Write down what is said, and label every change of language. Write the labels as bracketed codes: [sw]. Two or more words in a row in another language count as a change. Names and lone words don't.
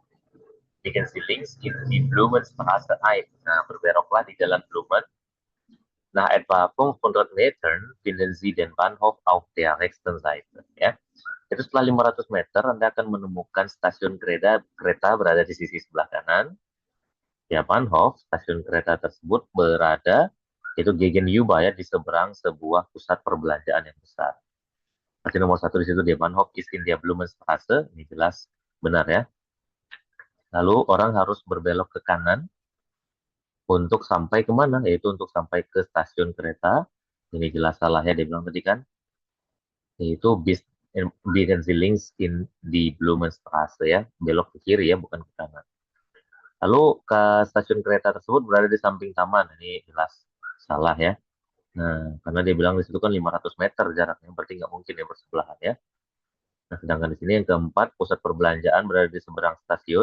[de] Biegen Sie links in die Blumenstraße ein. [id] Nah, berbeloklah di jalan Blumen. [de] Nach etwa 500 Metern finden Sie den Bahnhof auf der rechten Seite. [id] Ya. Itu setelah 500 meter, Anda akan menemukan stasiun kereta berada di sisi sebelah kanan. Ya, Bahnhof, stasiun kereta tersebut berada, itu Gegenüber ya, di seberang sebuah pusat perbelanjaan yang besar. Stasiun nomor satu di situ dia [de] Bahnhof ist in der Blumenstraße, [id] ini jelas benar ya. Lalu orang harus berbelok ke kanan untuk sampai kemana? Yaitu untuk sampai ke stasiun kereta. Ini jelas salah ya, dia bilang tadi kan. [de] Yaitu biegen Sie links in die Blumenstraße ya. [id] Belok ke kiri ya, bukan ke kanan. Lalu ke stasiun kereta tersebut berada di samping taman. Ini jelas salah ya. Nah, karena dia bilang di situ kan 500 meter jaraknya, berarti nggak mungkin ya bersebelahan ya. Nah, sedangkan di sini yang keempat, pusat perbelanjaan berada di seberang stasiun.